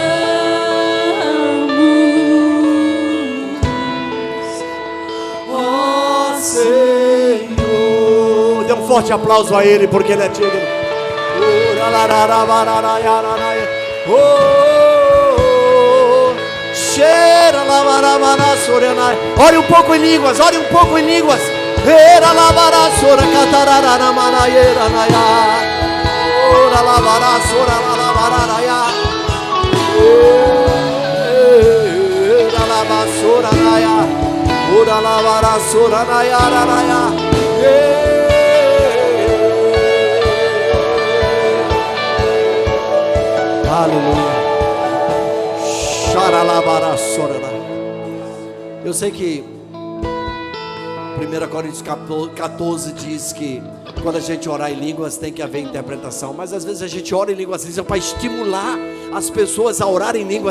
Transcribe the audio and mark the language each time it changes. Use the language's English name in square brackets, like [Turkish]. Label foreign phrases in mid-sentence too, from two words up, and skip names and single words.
[Portuguese] oh Senhor. Dê um forte aplauso a Ele, porque Ele é digno. Oh, cheira la barabara sorenai. Ore um pouco em línguas, ore um pouco em línguas. Era la barasora catarara na manaieira naia. Ora la barasora la bararaia. Era la basora naia. Ora la barasora naia naia. Aleluia. Eu sei que 1 Coríntios 14 diz que quando a gente orar em línguas tem que haver interpretação, mas às vezes a gente ora em línguas para estimular as pessoas a orar em línguas.